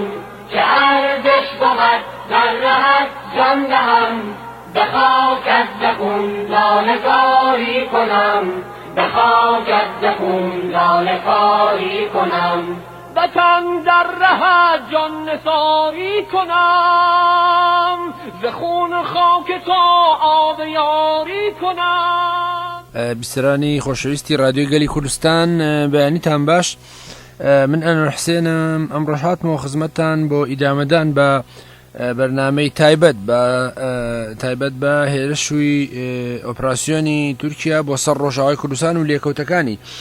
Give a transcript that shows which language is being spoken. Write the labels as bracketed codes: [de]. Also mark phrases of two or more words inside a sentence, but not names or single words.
[fa] که ارزش بود در رهت جان دهم، به خاکت ز خون لاله کاری کنم، به خاکت ز خون لاله کاری کنم. وطن در رهت جان نثاری کنم، ز خون خاک تو آب یاری کنم. [ckb] بیسرانی خۆشەویستی رادیۆی گەلی کوردستان، بەیانیتان باش. من ئەنوەر حسێنم. ئەمڕۆ هاتمەوە خزمەتتان بۆ ئیدامەدان بە بەرنامەی تایبەت بە هێرشووی ئۆپراسیۆنی تورکیا بۆ سەر ڕۆژاوای کوردستان و لێکەوتەکانی.